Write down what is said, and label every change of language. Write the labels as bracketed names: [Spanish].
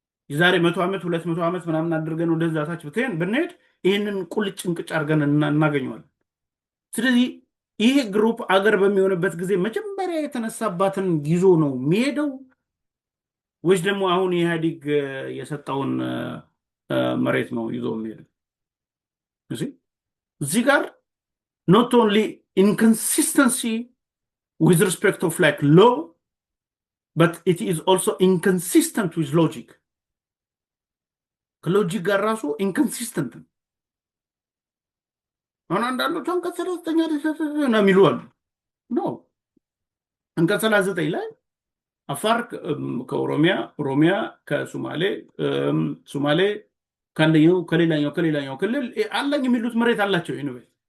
[Amharic] የዛሬ 100 ዓመት 200 ዓመት ምናምን አድርገን ወደዛ ታች ብንሄድ ይህንን ቁልጭ እንቅጭ አድርገን እናገኘዋለን። ስለዚህ ይሄ ግሩፕ አገር በሚሆንበት ጊዜ መጀመሪያ የተነሳባትን ይዞ ነው የሚሄደው ወይስ ደግሞ አሁን የኢህአዴግ የሰጠውን መሬት ነው ይዞ የሚሄደው? እዚህ ጋር [English] not only inconsistency with respect of like law, but it is also inconsistent with logic. [Amharic] ከሎጂክ ጋር ራሱ ኢንኮንሲስተንት ነው። አሁን አንዳንዶቹ አንቀጽ 39 ነው የሚሉ አሉ። ኖ አንቀጽ 39 ላይ አፋር ከኦሮሚያ፣ ኦሮሚያ ከሶማሌ፣ ሶማሌ ከአንደኛው ከሌላኛው ክልል አለኝ የሚሉት መሬት አላቸው። ዩኒቨርሲቲ